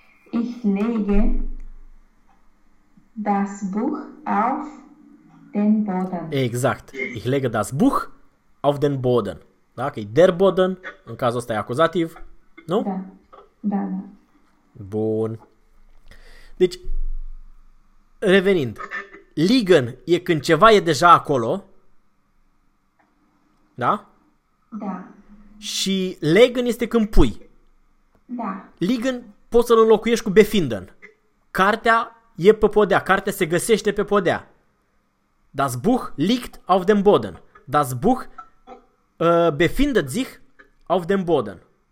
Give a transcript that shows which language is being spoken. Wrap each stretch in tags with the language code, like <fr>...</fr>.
<de>Ich lege das Buch auf den Boden.</de> <ro>Exact.</ro> <de>Ich lege das Buch auf den Boden.</de> <ro>Da? Că e der Boden, în cazul ăsta e acuzativ. Nu? Da. Bun. Deci, revenind. Liegen e când ceva e deja acolo. Da? Da. Și legen este când pui. Da. Liegen poți să-l înlocuiești cu befinden. Cartea e pe podea. Cartea se găsește pe podea.</ro> <de>Das Buch liegt auf dem Boden. Das Buch befindet sich auf dem Boden.</de>